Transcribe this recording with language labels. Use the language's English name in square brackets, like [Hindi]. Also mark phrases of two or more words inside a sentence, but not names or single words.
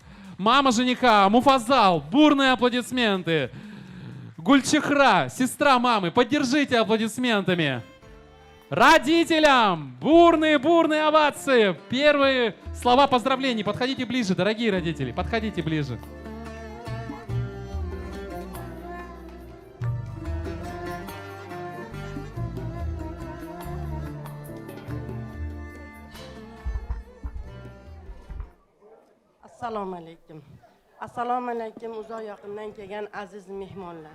[Russian] Мама жениха, Муфазал, бурные аплодисменты. Гульчихра, сестра мамы, поддержите аплодисментами. Родителям бурные овации. Первые слова поздравлений. Подходите ближе, дорогие родители, подходите ближе. [Uzbek] Assalomu alaykum. Assalomu alaykum uzoq yaqindan kelgan aziz mehmonlar.